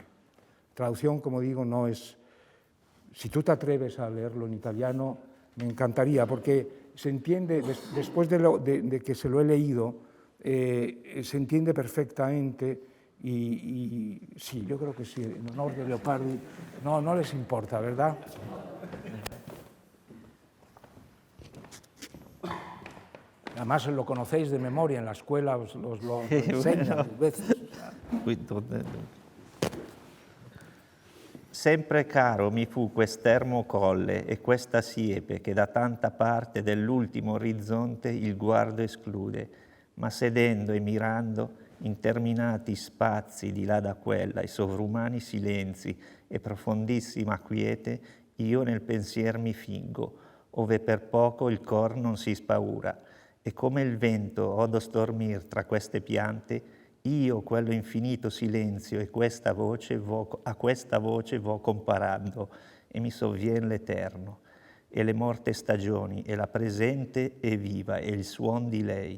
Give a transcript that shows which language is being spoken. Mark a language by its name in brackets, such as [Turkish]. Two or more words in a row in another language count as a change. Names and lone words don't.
[Spanish] Traducción, como digo, no es... Si tú te atreves a leerlo en italiano, me encantaría, porque se entiende, después de que se lo he leído, se entiende perfectamente. Y sí, yo creo que sí, en honor de Leopardi, no les importa, ¿verdad? Además lo conocéis de memoria, en la escuela os lo enseñan 10 veces. [Italian] Sempre caro mi fu quest'ermo colle e questa siepe che da tanta parte dell'ultimo orizzonte il guardo esclude, ma sedendo e mirando interminati spazi di là da quella e sovrumani silenzi e profondissima quiete, io nel pensier mi fingo, ove per poco il cor non si spaura, e come il vento odo stormir tra queste piante, io quello infinito silenzio e a questa voce vo comparando, e mi sovvien l'eterno, e le morte stagioni, e la presente e viva, e il suon di lei.